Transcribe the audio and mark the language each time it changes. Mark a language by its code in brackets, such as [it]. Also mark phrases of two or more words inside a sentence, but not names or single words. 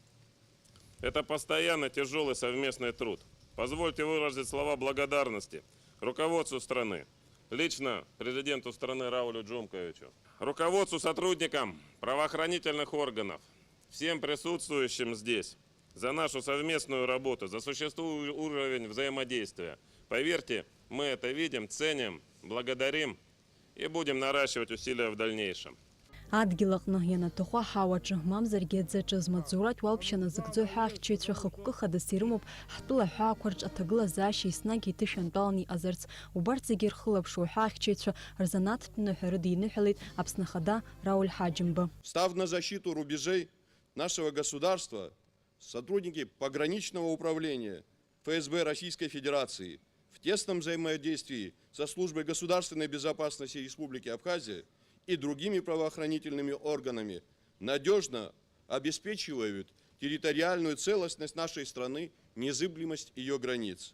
[ru] Это постоянно тяжелый совместный труд. Позвольте выразить слова благодарности руководству страны, лично президенту страны Раулю Джумковичу, руководству сотрудникам правоохранительных органов, всем присутствующим здесь за нашу совместную работу, за существующий уровень взаимодействия. Поверьте, мы это видим, ценим, благодарим и будем наращивать усилия в дальнейшем. [ab] Адгьылаҟны ианаҭаху аҳауаҿы мамзаргьы аӡаҿы змаҵзуратә уалԥшьа назыгӡо ҳәаахьчаҩцәа хықәкы хадас ирымоуп ҳтәыла ҳәаақәа рҿ аҭагылазаашьа еснагь иҭышәантәаланы иҟазарц. Убарҭ зегьы ирхылаԥшуа ҳәаахьчаҩцәа рзанааҭтә ныҳәа рыдиныҳәалеит Аԥсны Ахада Рауль Хаджимба. [ru] Став на защиту рубежей нашего государства, сотрудники пограничного управления ФСБ Российской Федерации в тесном взаимодействии со службой государственной безопасности Республики Абхазия и другими правоохранительными органами надежно обеспечивают территориальную целостность нашей страны, незыблемость ее границ.